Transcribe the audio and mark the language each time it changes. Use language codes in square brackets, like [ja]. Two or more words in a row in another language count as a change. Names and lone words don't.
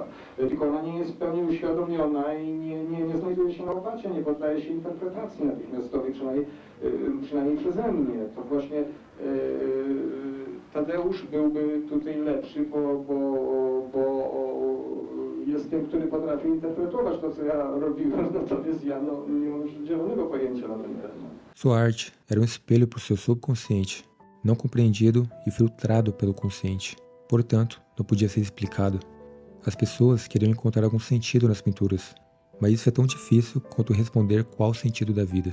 [pl] Tylko ona nie jest w pełni uświadomiona i nie znajduje się na łopacie, nie poddaje się interpretacji natychmiastowej, przynajmniej przeze mnie. To właśnie Tadeusz byłby tutaj lepszy, bo jest tym, który potrafi interpretować to, co ja robiłem, natomiast ja nie mam zielonego pojęcia na ten temat. [pt] Sua arte era espelho para o seu subconsciente, não compreendido e filtrado pelo consciente. Portanto, não podia ser explicado. As pessoas queriam encontrar algum sentido nas pinturas, mas isso é tão difícil quanto responder qual o sentido da vida.